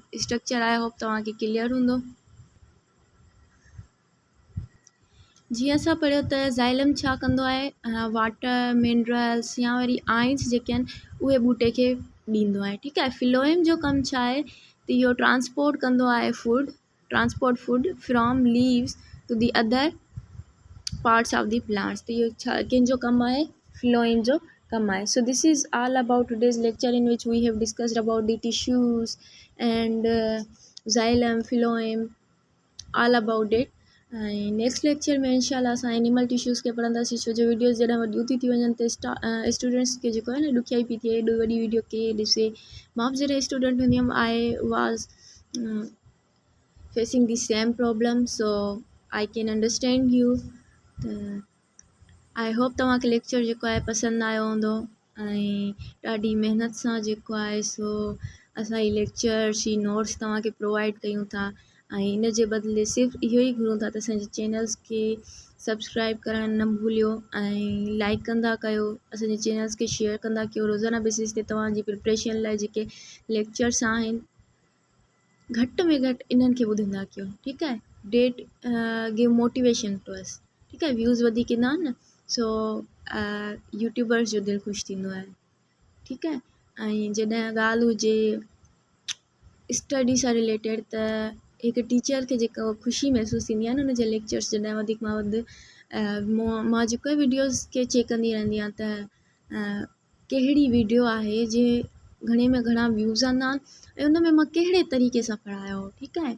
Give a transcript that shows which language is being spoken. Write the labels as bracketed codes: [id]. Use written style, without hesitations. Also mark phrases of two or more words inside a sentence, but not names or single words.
[en] structure I hope [sd] तव्हांखे क्लियर हूंदो। जीअं असां पढ़ियो त ज़ाइलम छा कंदो आहे, [en] water minerals [sd] या वरी आयन्स जेके आहिनि उहे ॿूटे खे ॾींदो आहे, ठीकु आहे। फिलोएम जो कमु छा आहे, त इहो ट्रांसपोर्ट कंदो आहे [en] transport food from leaves to the other parts of the plants. [sd] तो ये कंहिंजो कमु आहे, phloem जो कमु आहे. [en] So this is all about today's lecture, in which we have discussed about the tissues and xylem, phloem, all about it. [sd] ऐं [en] next lecture [sd] में इंशाल्लाह असां [en] animal tissues [sd] खे पढ़ंदासीं, छो जो वीडियोज़ जॾहिं वॾियूं थी वञनि त स्टूडेंट्स खे जेको आहे न ॾुखियाई पई थिए, एॾो वॾी वीडियो केरु ॾिसे. मां बि जॾहिं स्टूडेंट हूंदी हुअमि, [en] I was facing the same problem, So I can understand you. [sd] त [en] I hope [sd] तव्हांखे लेक्चर जेको आहे पसंदि आयो हूंदो, ऐं ॾाढी महिनत सां जेको आहे सो असां हीअ लेक्चर्स जी नोट्स तव्हांखे प्रोवाइड कयूं था, ऐं इन जे बदिले सिर्फ़ु इहो ई घुरूं था त असांजे चैनल्स खे सब्सक्राइब करणु न भूलियो, ऐं लाइक कंदा कयो, असांजे चैनल्स खे शेयर कंदा कयो. रोज़ाना बेसिस ते तव्हांजी प्रिपरेशन लाइ जेके लेक्चर्स आहिनि, घटि में घटि इन्हनि खे ॿुधंदा कयो, ठीकु आहे. [en] that give motivation to us, [sd] ठीकु आहे. व्यूज़ वधीक ईंदा आहिनि न, सो यूट्यूबर्स जो दिलि ख़ुशि थींदो आहे, ठीकु आहे. ऐं जॾहिं ॻाल्हि हुजे स्टडी सां रिलेटेड, त हिकु टीचर खे जेको ख़ुशी महसूसु थींदी आहे न हुनजे लेक्चर्स जॾहिं वधीक मां वधि मां जेको आहे वीडियोज़ खे चेक कंदी रहंदी आहियां त कहिड़ी वीडियो आहे जे घणे में घणा व्यूज़ आंदा आहिनि, ऐं उन में मां कहिड़े तरीक़े सां पढ़ायो, ठीकु आहे.